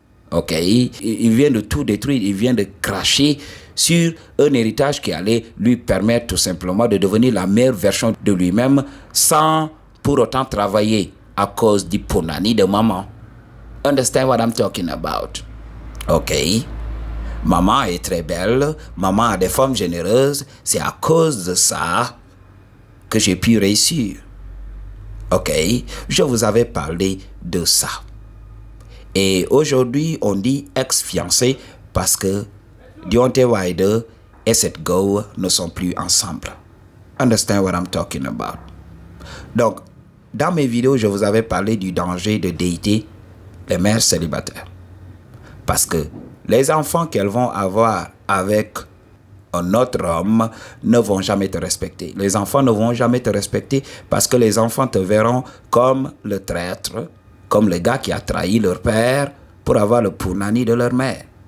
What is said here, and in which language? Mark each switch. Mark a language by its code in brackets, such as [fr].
[fr] Ok, il vient de tout détruire, il vient de cracher sur un héritage qui allait lui permettre tout simplement de devenir la meilleure version de lui-même sans pour autant travailler à cause du punani de maman. [en] Understand what I'm talking about? [fr] Ok, maman est très belle, maman a des formes généreuses, c'est à cause de ça que j'ai pu réussir. Ok, je vous avais parlé de ça. Et aujourd'hui, on dit ex-fiancé parce que Deontay Wilder et cette go ne sont plus ensemble. [en] Understand what I'm talking about? [fr] Donc, dans mes vidéos, je vous avais parlé du danger de dater les mères célibataires. Parce que les enfants qu'elles vont avoir avec un autre homme ne vont jamais te respecter. Les enfants ne vont jamais te respecter parce que les enfants te verront comme le traître, comme le gars qui a trahi leur père pour avoir le punani de leur mère.